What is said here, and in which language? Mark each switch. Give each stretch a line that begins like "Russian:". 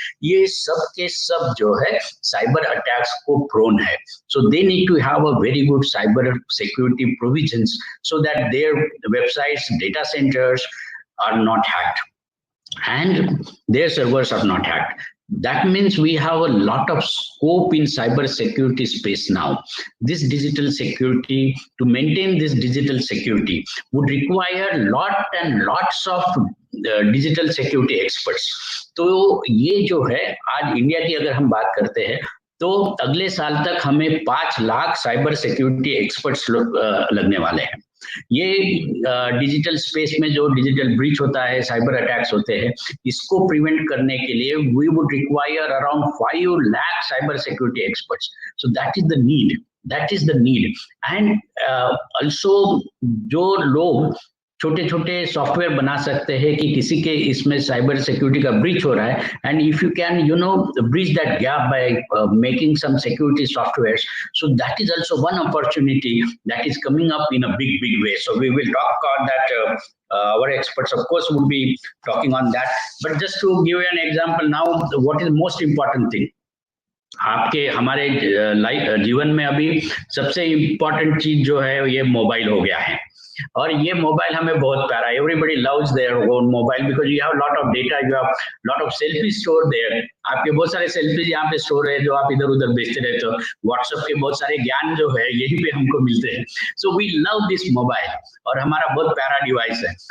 Hindi: ये सब के सब जो है साइबर अटैक्स को प्रोन है।
English: So they need to have a very good cyber security provisions so that their websites, data centres are not hacked and their servers are not hacked. That means we have a lot of scope in cyber security space now. This digital security, to maintain this digital security would require lot and lots of digital security experts.
Hindi: तो ये जो है, आज India की अगर हम बात करते हैं तो अगले साल तक हमें 5 लाख साइबर सिक्योरिटी एक्सपर्ट्स लगने वाले हैं। ये डिजिटल स्पेस में जो डिजिटल ब्रीच होता है, साइबर अटैक्स होते हैं, इसको प्रिवेंट करने के लिए
English: we would require around
Hindi: 5 lakh cyber security experts.
English: so that is the need and also
Hindi: जो लोग छोटे छोटे सॉफ्टवेयर बना सकते हैं कि किसी के इसमें साइबर सिक्योरिटी का ब्रीच हो रहा है,
English: And if you can breach that gap by making some security software, so that is also one opportunity that is coming up in a big way. So we will talk on that. Our experts of course will be talking on that, but just to give you an example now, what is most important thing
Hindi: आपके हमारे जीवन में अभी सबसे important चीज जो है ये मोबाइल हो गया है। और ये मोबाइल हमें बहुत प्यारा है।
English: Everybody loves their own mobile because you have lot of data, you have lot of selfie store there.
Hindi: आपके बहुत सारे सेल्फीज यहाँ पे स्टोर है जो आप इधर उधर भेजते रहते हो। व्हाट्सएप के बहुत सारे ज्ञान जो है यहीं पे हमको मिलते हैं।
English: so we love this mobile
Hindi: और हमारा बहुत प्यारा डिवाइस है।